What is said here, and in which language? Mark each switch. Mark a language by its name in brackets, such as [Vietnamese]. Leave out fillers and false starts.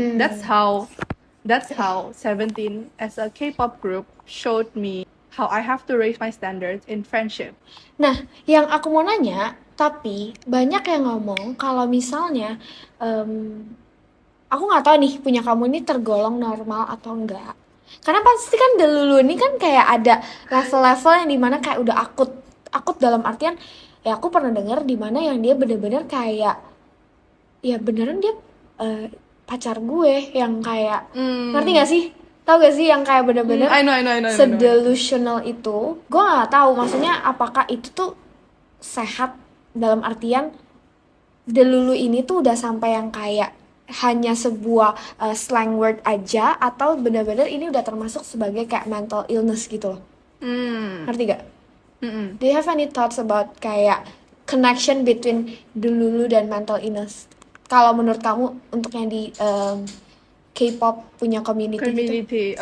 [English] That's how Seventeen as a K-pop group showed me how I have to raise my standards in friendship. [Indonesian] Nah, yang aku mau nanya, tapi banyak yang ngomong kalau misalnya aku nggak tahu nih punya kamu ini tergolong normal atau enggak. Karena pasti kan dulu ini kan kayak ada level-level yang dimana kayak udah akut dalam artian ya aku pernah dengar dimana yang dia bener-bener kayak ya beneran dia pacar gue yang kayak ngerti gak sih? Tahu gak sih yang kayak bener-bener [English] I know. [Indonesian] sedelusional itu? Gue nggak tahu maksudnya apakah itu tuh sehat dalam artian delulu ini tuh udah sampai yang kayak hanya sebuah [English] slang word [Indonesian] aja atau benar-benar ini udah termasuk sebagai kayak [English] mental illness [Indonesian] gitu loh. Ngerti gak? [English] Do you have any thoughts about kayak connection between delulu dan mental illness? [Indonesian] Kalau menurut kamu untuk yang di K-pop punya community gitu?